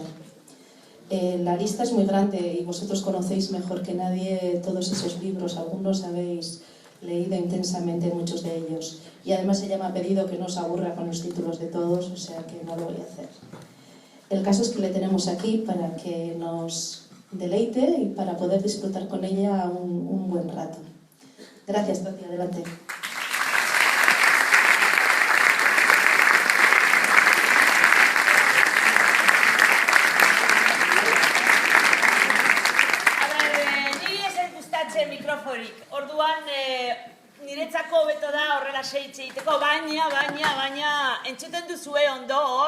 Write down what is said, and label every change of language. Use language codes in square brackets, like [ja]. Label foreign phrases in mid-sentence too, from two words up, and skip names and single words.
[es] La lista es muy grande y vosotros conocéis mejor que nadie todos esos libros, algunos habéis leído intensamente muchos de ellos. Y además ella me ha pedido que no os aburra con los títulos de todos, o sea que no lo voy a hacer. El caso es que le tenemos aquí para que nos deleite y para poder disfrutar con ella un buen rato. Gracias, Tati, adelante. [eu] Orduan, niretzako beto da horrela seitze egiteko, baina, entzuten duzue ondo hor?